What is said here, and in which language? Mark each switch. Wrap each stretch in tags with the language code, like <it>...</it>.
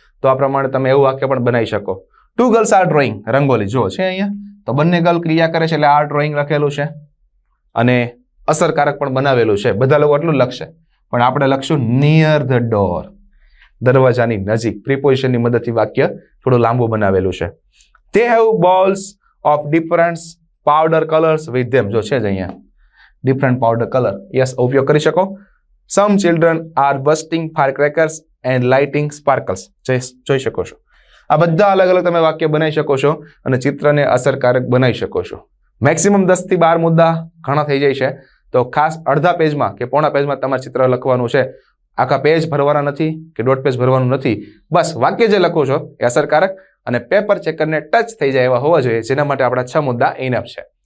<gu>તો આ પ્રમાણે તમે એવું વાક્ય પણ બનાવી શકો.</gu> <en>2 girls are drawing.</en> <gu>રંગોલી જો છે અહીંયા, તો બંને ગર્લ ક્રિયા કરે છે એટલે આ ડ્રોઈંગ લખેલું છે અને અસરકારક પણ બનાવેલું છે. બધા લોકો એટલું લખશે, પણ આપણે લખશું</gu> <en>near the door,</en> <gu>દરવાજાની નજીક. પ્રિપોઝિશનની મદદથી વાક્ય થોડું લાંબુ બનાવેલું છે.</gu> <en>They have balls of different powder colors with them.</en> <gu>જો છે જ અહીંયા</gu> <en>different powder color.</en> <gu>યસ, ઉપયોગ કરી શકો.</gu> <en>Some children are bursting firecrackers and lighting sparkles.</en> <gu>જોઈ શકો છો. આ બધા અલગ અલગ તમે વાક્ય બનાવી શકો છો અને ચિત્રને અસરકારક બનાવી શકો છો. મેક્સિમમ 10 થી 12 મુદ્દા ઘણા થઈ જાય છે. તો ખાસ અડધા પેજમાં કે પોણા પેજમાં તમારે ચિત્ર લખવાનું છે. આખા પેજ ભરવાના નથી કે દોઢ પેજ ભરવાનું નથી. બસ વાક્ય જે લખો છો એ અસરકારક અને પેપર ચેકરને ટચ થઈ જાય એવા હોવા જોઈએ, જેના માટે આપણા 6 મુદ્દા ઇનફ છે.</gu>